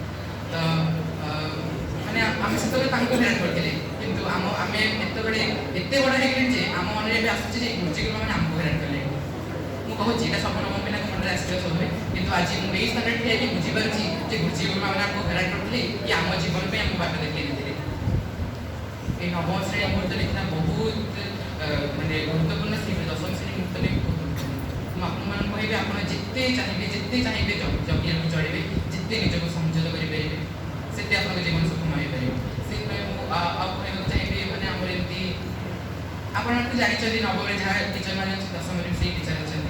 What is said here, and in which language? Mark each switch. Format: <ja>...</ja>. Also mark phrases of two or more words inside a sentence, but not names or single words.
<or>ତ ମାନେ ଆମେ ସେତେବେଳେ ତାଙ୍କୁ ହଇରାଣ କରିଥିଲେ, କିନ୍ତୁ ଆମେ ଏତେବେଳେ ଏତେ ବଡ଼ ହେଇଗଲେଣି ଯେ ଆମ ମନରେ ଏବେ ଆସୁଛି ଯେ ଗୁରୁଜୀ ଗୁରୁମାମାନେ ଆମକୁ ହଇରାଣ କଲେ। ମୁଁ କହୁଛି ଏଇଟା ସବୁ ନବ ପିଲାଙ୍କ ମନରେ ଆସିଥିବା ସବୁବେଳେ, କିନ୍ତୁ ଆଜି ମୁଁ ଏଇ ସ୍ଥାନରେ ଠିଆ ହେଇକି ବୁଝିପାରୁଛି ଯେ ଗୁରୁଜୀ ଗୁରୁମାମାନେ ଆମକୁ ହଇରାଣ କରିଥିଲେ କି ଆମ ଜୀବନ ପାଇଁ ଆମକୁ ବାଟ ଦେଖେଇ ଦେଇଥିଲେ। ଏଇ ନବମ ଶ୍ରେଣୀ ମୁହୂର୍ତ୍ତ ଲିଖିନା ବହୁତ ମାନେ ଗୁରୁତ୍ୱପୂର୍ଣ୍ଣ ସ୍ମୃତି। ଦଶମ ଶ୍ରେଣୀ ମୁହୂର୍ତ୍ତ ବି ବହୁତ ଗୁରୁତ୍ୱପୂର୍ଣ୍ଣ। ମୁଁ ଆପଣମାନଙ୍କୁ କହିବି, ଆପଣ ଯେତେ ଚାହିଁବେ ଜଗିବାକୁ ଚଳିବେ, ଯେତେ ନିଜକୁ ସଂଯୋଗ କରିପାରିବେ, ସେତେ ଆପଣଙ୍କ ଜୀବନ ସୁଖମୟ ହେଇପାରିବ। ସେଥିପାଇଁ ମୁଁ ଆଉ କହିବାକୁ ଚାହିଁବି, ମାନେ ଆମର ଏମିତି ଆପଣଙ୍କୁ ଜାଣିଛନ୍ତି ନବମରେ ଯାହା ଟିଚରମାନେ ଅଛନ୍ତି, ଦଶମରେ ସେଇ ଟିଚର ଅଛନ୍ତି।</or>